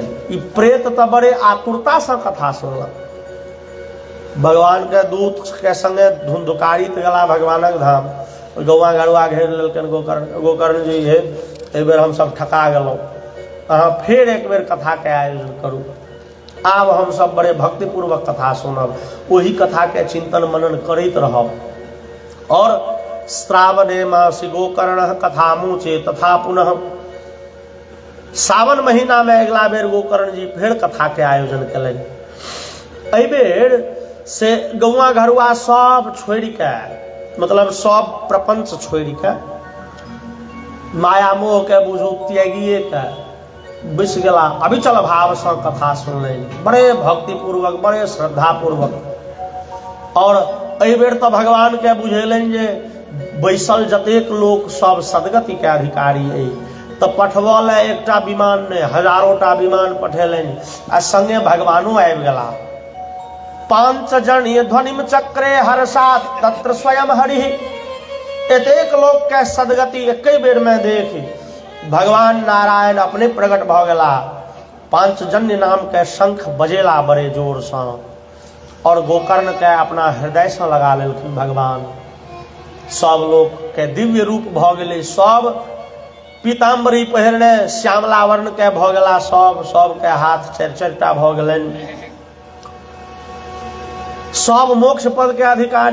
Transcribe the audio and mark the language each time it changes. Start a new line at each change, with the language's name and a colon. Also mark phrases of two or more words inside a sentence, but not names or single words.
Maithili: ई प्रेत तो बड़े आतुरता से कथा सुनलक। भगवान के दूत के संगे धुंधुकारी गेला भगवानक धाम। गौआ गरुआ घेर लेलकनि गोकर्ण जी, हे एहि बेर हम सब ठका गेलहुँ, अहाँ फेर एक बेर कथा के आयोजन करू। आब हम सब बड़े भक्ति पूर्वक कथा सुनब, वही कथा के चिंतन मनन करैत रहब।
Sanskrit: और श्रावणे मासि गोकर्ण कथा मुचे तथा पुनः।
Maithili: सावन महीना में अगला बेर गोकर्ण जी फेर कथा के आयोजन कलनि। एहि बेर से गौआ घरुआ सब छोड़ के, मतलब सब प्रपंच छोड़ के, माया मोह के बुझू त्यागिए के बैस गेला अविचल भाव से कथा सुनलनि, बड़े भक्ति पूर्वक, बड़े श्रद्धा पूर्वक। और एहि बेर तो भगवान के बुझेलनि जे बैसल जतेक लोक सब सदगति के अधिकारी अइ, तो पठबऽ ले एकटा विमान ने हजारोटा विमान पठेलनि, आ संगे भगवानो आबि गेला।
Sanskrit: 5 जन ये ध्वनिम चक्रे हर्षात तत्र स्वयं हरि।
Maithili: एतेक लोक के सदगति एक बेर में देख भगवान नारायण अपने प्रकट भ गेला, पांचजन्य नाम के शंख बजेला बड़े जोर से, और गोकर्ण के अपना हृदय से लगा लेलखिन भगवान। सब लोग के दिव्य रूप भ गेलै, सब पीताम्बरी पहिरने श्यामला वर्ण के भ गेला, सब के हाथ चारि चारिटा भ गेलनि, सब मोक्ष पद के अधिकारी।